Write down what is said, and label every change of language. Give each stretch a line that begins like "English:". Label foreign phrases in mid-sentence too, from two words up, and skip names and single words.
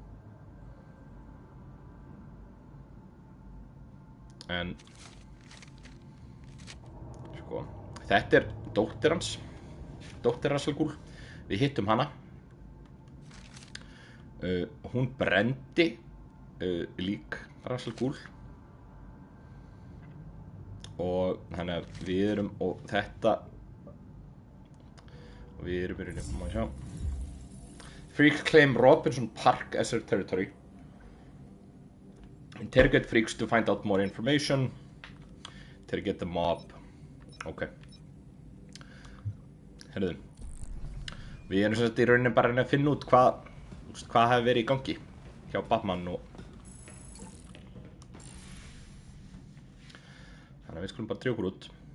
Icelandic: en þetta er dóttir hans dóttir Ra's al Ghul við hittum hana hún brendi lík Ra's al Ghul og þannig að við erum og þetta við erum byrjunni má ég sjá
English: Freaks claim Robinson Park as their territory. Interrogate freaks to find out more information. Interrogate the mob.
Icelandic: Ok. Herðu. Við erum svolítið í rauninni bara að finna út hvað hefur verið í gangi hjá Batman og þannig að við skulum bara drífa okkur út.